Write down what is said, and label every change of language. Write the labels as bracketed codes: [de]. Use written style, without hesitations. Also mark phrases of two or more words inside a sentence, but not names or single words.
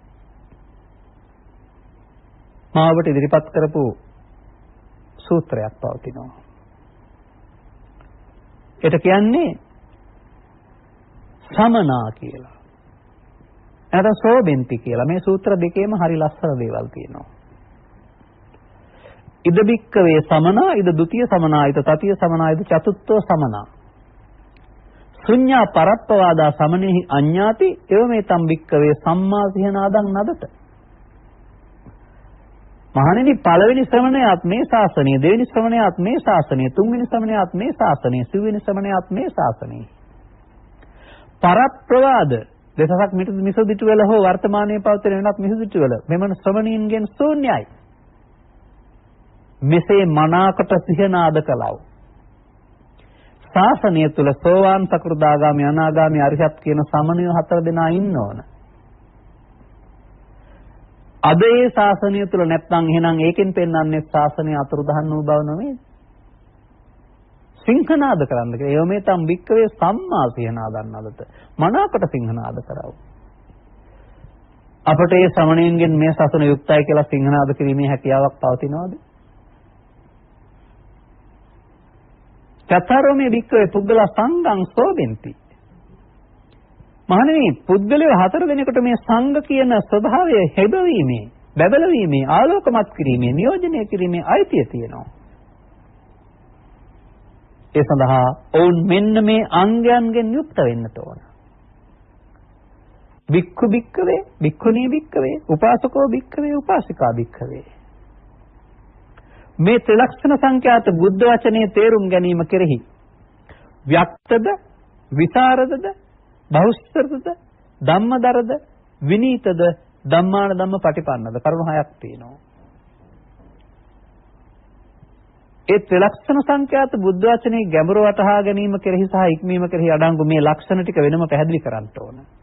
[si] මාවට ඉදිරිපත් කරපු සූත්‍රයක් පවතිනවා. ඒට කියන්නේ සමනා කියලා. නැත්නම් සෝබෙන්ති කියලා. මේ සූත්‍ර දෙකේම හරි ලස්සන දේවල් තියෙනවා. [pi] ඉද බික්කවේ සමනා, ඉද ဒ ුතිය සමනා, ඉද තතිය සමනා, ඉද චතුත්ථෝ සමනා. ශුඤ්ඤා පරප්පවාදා සමනේහි අඤ්ඤාති එවමෙතම් බික්කවේ සම්මා සිහනාදං නදත. [si] මහණෙනි, පළවෙනි ශ්‍රමණයාත් මේ ශාසනය, දෙවෙනි ශ්‍රමණයාත් මේ ශාසනය, තුන්වෙනි ශ්‍රමණයාත් මේ ශාසනය, සිව්වෙනි ශ්‍රමණයාත් මේ ශාසනය. පරප්‍රවාද දෙසක් මිසදිටු වල හෝ වර්තමානයේ පවතින වෙනත් මිසදිටු වල මෙමන ශ්‍රමණීන්ගෙන් ශූන්‍යයි. මෙසේ මනාකට සිහනාද කළව. ශාසනය තුල සෝවාන් සකෘදාගාමී අනාගාමී අරිහත් කියන සමණයෝ 4 දෙනා ඉන්න ඕන. අද ඒ ශාසනය තුල නැත්නම් එහෙනම් ඒකෙන් පෙන්වන්නේ ශාසනය අතුරුදහන් වූ බව නෙමෙයි. සිංහනාද කරන්න කියලා. [pi] එවමේ තම් වික්කවේ සම්මා සිහනාදන් අදත. [si] මනාකට සිංහනාද කරව. අපට ඒ ශ්‍රමණයන්ගෙන් මේ ශාසන යුක්තයි කියලා සිංහනාද කිරීමේ හැකියාවක් පවතිනවද? [pi] චතරෝමේ වික්කවේ පුද්ගල සංඝං සෝදෙන්ති. [si] මහණෙනි, පුද්ගලයෝ 4 දෙනෙකුට මේ සංඝ කියන ස්වභාවය හැබවීමේ, බබලවීමේ, ආලෝකමත් කිරීමේ, නියෝජනය කිරීමේ අයිතිය තියෙනවා. ඒ සඳහා ඔවුන් මෙන්න මේ අංගයන්ගෙන් යුක්ත වෙන්න ඕන. [pi] වික්ඛු වික්කවේ, වික්ඛුණී වික්කවේ, උපාසකෝ වික්කවේ, උපාසිකා වික්කවේ. [si] මේ ත්‍රිලක්ෂණ සංඛ්‍යාත බුද්ධ වචනේ තේරුම් ගැනීම කෙරෙහි ව්‍යක්තද, විසරදද, බහුස්තරද, ධම්මදරද, විනීතද, ධම්මාන ධම්ම පටිපන්නද කරුණු 6ක් තියෙනවා. ඒ ත්‍රිලක්ෂණ සංඛ්‍යාත බුද්ධ වචනේ ගැඹුර වටහා ගැනීම කෙරෙහි සහ ඉක්මීම කෙරෙහි අඩංගු මේ ලක්ෂණ ටික වෙනම පැහැදිලි කරන්න ඕන.